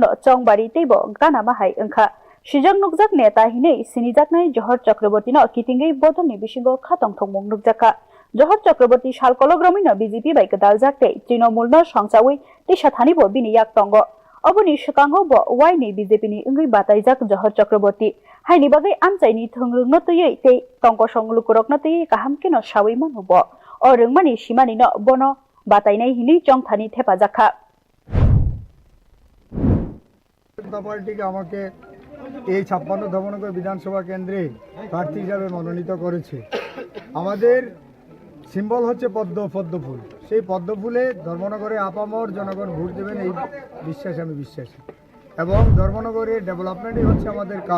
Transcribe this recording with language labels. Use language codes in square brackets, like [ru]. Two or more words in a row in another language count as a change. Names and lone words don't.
[trp] चंबारि तैबो गाना माहाय ओंखा सिजं नुकजाक नेता हिनै सिनिजाकनाय जहर चक्रवर्ती न किथिंगै बदलनि बिसिंगो खाथं थंमुं नुकजाका जहर चक्रवर्ती सालकलग्रमि न बीजेपी बाय गदाल जाकते तृणमूल न संसावै तेसा थानिबो बिनि याक तंगो अबनि सकांगो ब वाइनि बीजेपी नि इंगै बातायजाक जहर चक्रवर्ती हाइनि बागै आमचाइनि थोंरोंनो तयै ते तंग संलुकुरकनो तयै काहामके न सावै मानुब अ रोंमानि सिमानि न बन बातायनाय हिनै चंथानि थेफाजाखा [bn] পার্টিকে আমাকে এই 56 ধর্মনগর বিধানসভা কেন্দ্রে প্রার্থী হিসাবে মনোনীত করেছে। আমাদের সিম্বল হচ্ছে পদ্মফুল। সেই পদ্মফুলে ধর্মনগরে আপামর জনগণ ভোট দেবেন এই বিশ্বাসে আমি বিশ্বাসী এবং ধর্মনগরের ডেভেলপমেন্টই হচ্ছে আমাদের কাজ।